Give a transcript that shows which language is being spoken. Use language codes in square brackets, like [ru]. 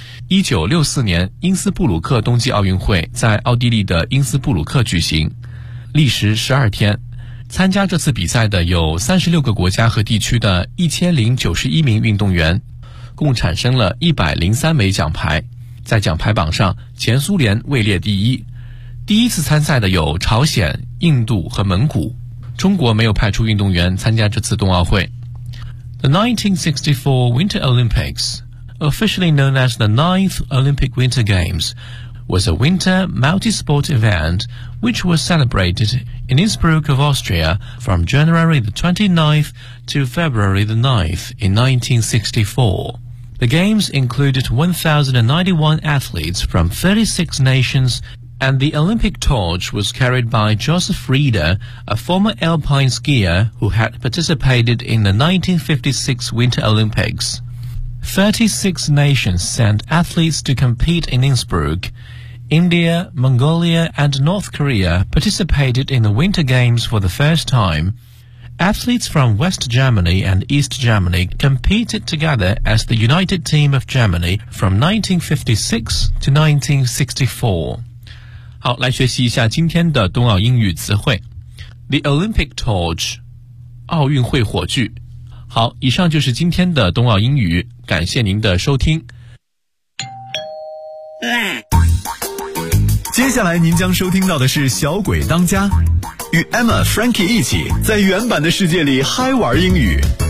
[zh] 1964年因斯布鲁克冬季奥运会在奥地利的因斯布鲁克举行，历时12天，参加这次比赛的有36个国家和地区的1091名运动员，共产生了103枚奖牌。在奖牌榜上，前苏联位列第一。第一次参赛的有朝鲜、印度和蒙古。中国没有派出运动员参加这次冬奥会。 [en] The 1964 Winter Olympics, officially known as the 9th Olympic Winter Games,was a winter multi-sport event which was celebrated in Innsbruck of Austria from January the 29th to February the 9th in 1964. The games included 1,091 athletes from 36 nations, and the Olympic torch was carried by Joseph Rieder, a former alpine skier who had participated in the 1956 Winter Olympics. 36 nations sent athletes to compete in Innsbruck. India, Mongolia, and North Korea participated in the Winter Games for the first time. Athletes from West Germany and East Germany competed together as the United Team of Germany from 1956 to 1964. [zh] 好，来学习一下今天的冬奥英语词汇。 [en] The Olympic Torch, [zh] 奥运会火炬。好，以上就是今天的冬奥英语，感谢您的收听。接下来您将收听到的是小鬼当家，与 Emma Frankie 一起在原版的世界里嗨玩英语。